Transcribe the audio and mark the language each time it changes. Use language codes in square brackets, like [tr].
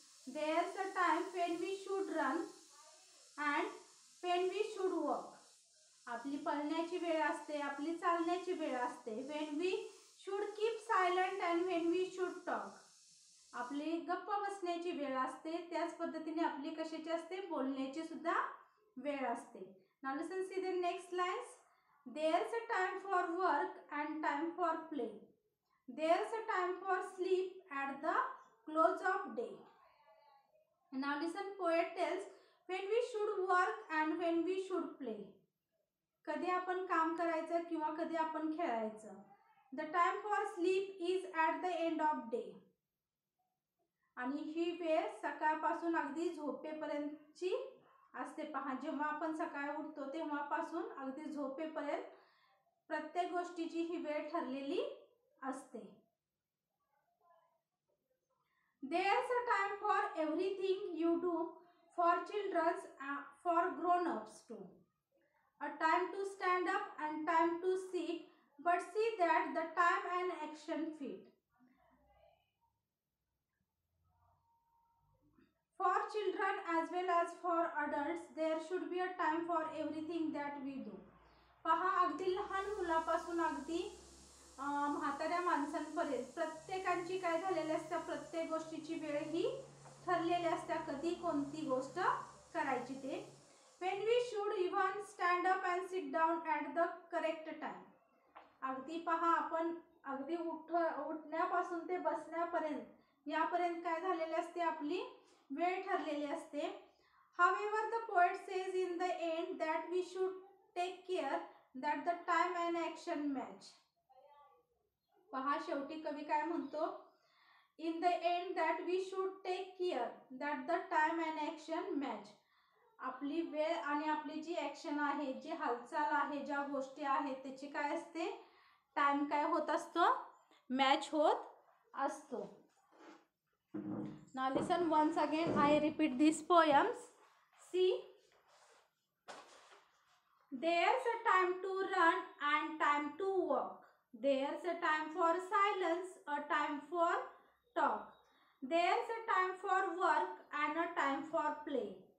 [en] There's a time when we should run and when we should walk. [mr] आपली पळण्याची वेळ असते, आपली चालण्याची वेळ असते. [en] When we should keep silent and when we should talk. [mr] आपली गप्प बसण्याची वेळ असते, त्याच पद्धतीने आपली कशाची असते? बोलण्याची सुद्धा वेळ असते. [en] Now listen, see the next lines. There's a time for work and time for play. There's a time for sleep at the close of day. Now listen, poet tells when we should work and when we should play. [mr] कधी आपण काम करायचं किंवा कधी आपण खेळायचं. [en] The time for sleep is at the end of day. [mr] आणि ही वेळ सकाळपासून अगदी झोपेपर्यंतची असते. पहा, जेव्हा आपण सकाळी उठतो तेव्हापासून अगदी झोपेपर्यंत प्रत्येक गोष्टीची ही वेळ ठरलेली असते. [en] There's a time for everything you do, for children, for grown-ups too. A time to stand up and time to sit, but see that the time and action fit. For children as well as for adults, there should be a time for everything that we do. [mr] पहा, अगदी लहान मुलापासून अगदी म्हाताऱ्या माणसांपर्यंत प्रत्येकांची काय झालेली असते? प्रत्येक गोष्टीची वेळ ही ठरलेली असते. कधी कोणती गोष्ट करायची ते. [en] When we should even stand up and sit down at the correct time. [mr] अगदी पहा, आपण अगदी उठण्यापासून ते बसण्यापर्यंत यापर्यंत काय झालेली असते? आपली वेळ ठरलेली असते. [en] However, the poet says in the end that we should take care that the time and action match. [mr] पहा, शेवटी कवी काय म्हणतो? [en] In the end that we should take care that the time and action match. [mr] आपली वेळ आणि आपली जी action आहे, जी हालचाल आहे, ज्या गोष्टी आहेत त्याची काय असते, टाइम काय होत असतो, मॅच होत असतो. [en] Now listen once again, I repeat these poems. See, there's a time to run and time to walk. There's a time for silence, a time for talk. There's a time for work and a time for play.